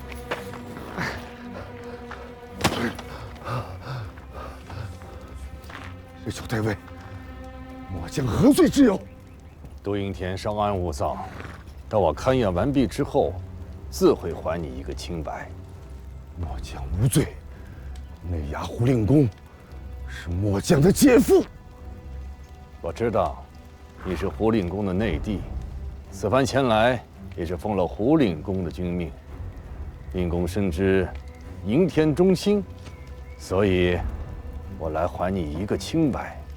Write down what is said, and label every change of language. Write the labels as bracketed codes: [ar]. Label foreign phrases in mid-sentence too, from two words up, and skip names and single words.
[zh] 水丘太尉，末將何罪之有？都營田稍安勿躁，待我勘驗完畢之後，自會還你一個清白。末将無罪，內衙胡令公是末將的姐夫。我知道，你是胡令公的内弟，此番前来也是奉了胡令公的君命。令公深知迎天忠心，所以我来还你一个清白。